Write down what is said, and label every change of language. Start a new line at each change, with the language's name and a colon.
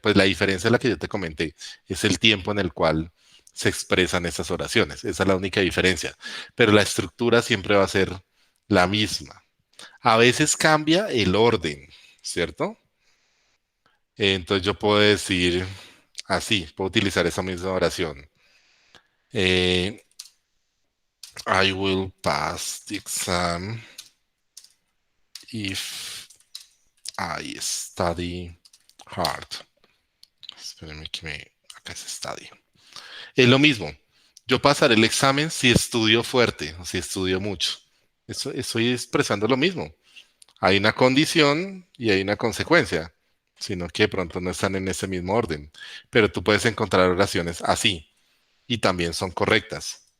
Spanish: Pues la diferencia es la que yo te comenté, es el tiempo en el cual se expresan esas oraciones. Esa es la única diferencia. Pero la estructura siempre va a ser la misma. A veces cambia el orden, ¿cierto? Entonces yo puedo decir así, puedo utilizar esa misma oración.
English: I will pass the exam if I study hard.
Spanish: Espérenme que acá es study. Es lo mismo. Yo pasaré el examen si estudio fuerte o si estudio mucho. Estoy expresando lo mismo. Hay una condición y hay una consecuencia, sino que de pronto no están en ese mismo orden. Pero tú puedes encontrar oraciones así y también son correctas.